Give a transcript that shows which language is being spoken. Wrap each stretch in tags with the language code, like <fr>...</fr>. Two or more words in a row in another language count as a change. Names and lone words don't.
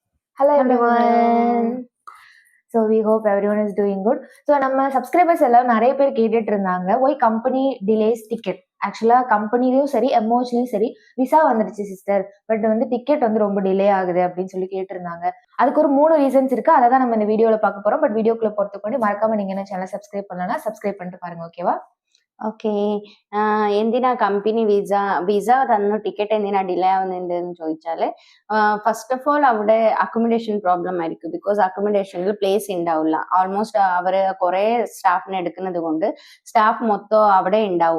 <en>Hello Hello. everyone. So we hope everyone is doing good.</en> <ta>So நம்ம சப்ஸ்கிரைபர்ஸ் எல்லாம் நிறைய பேர் கேட்டுட்டு இருந்தாங்க</ta> <en>why company delays ticket.</en> <ta>ஆக்சுவலா கம்பெனிலையும் சரி எம்ஓஹெச்லையும் சரி விசா வந்துடுச்சு சிஸ்டர், பட் வந்து டிக்கெட் வந்து ரொம்ப டிலே ஆகுது அப்படின்னு சொல்லி கேட்டிருந்தாங்க. அதுக்கு ஒரு 3 ரீசன்ஸ் இருக்கு. அதை தான் நம்ம இந்த வீடியோல பார்க்க போறோம். பட் வீடியோக்குள்ள போறதுக்கு முன்னாடி மறக்காம நீங்க என்ன</ta> <en>channel subscribe</en> <ta>பண்ணலன்னா சப்ஸ்கிரைப் பண்ணிட்டு பாருங்க, ஓகேவா?</ta> <en>ಓಕೆ.</en> <ml>എന്തിനാ</ml> <en>company visa</en> <ml>തന്നു ടിക്കറ്റ് എന്തിനാ ഡിലേ ആവുന്നുണ്ടെന്ന് ചോദിച്ചാല്</ml> <en>first of all</en> <ml>അവിടെ</ml> <en>accommodation problem</en> <ml>ആയിരിക്കും.</ml> <en>because accommodationിൽ place</en> <ml>ഉണ്ടാവില്ല. ഓൾമോസ്റ്റ് അവര് കുറെ സ്റ്റാഫിനെ എടുക്കുന്നത് കൊണ്ട് സ്റ്റാഫ് മൊത്തം അവിടെ ഉണ്ടാവും.</ml>